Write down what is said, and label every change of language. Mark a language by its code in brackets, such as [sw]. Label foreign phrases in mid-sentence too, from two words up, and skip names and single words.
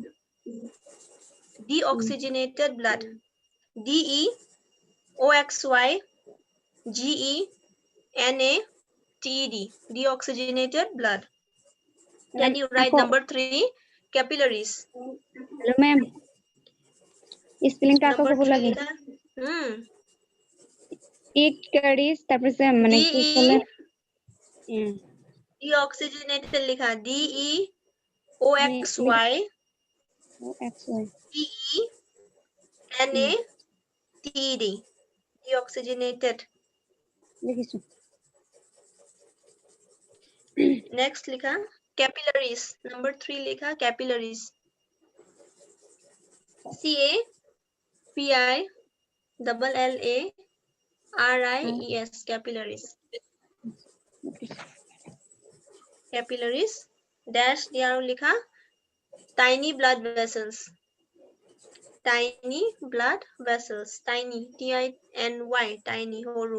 [en] deoxygenated blood DEOXYGENATED deoxygenated blood can you write number 3 capillaries hello ma'am [as] স্পেলিংটা আকৌ number ক'ব 3 লাগে লিখা [en] it carries [as] তাৰপিছত মানে কি ক'লে [en] deoxygenated likha DEOXYGENATED deoxygenated [as] লিখিছো [en] next likha capillaries number 3 likha capillaries CAPILLARIES capillaries dash [as] দিয়া আৰু লিখা [en] tiny blood vessels tiny TINY tiny horu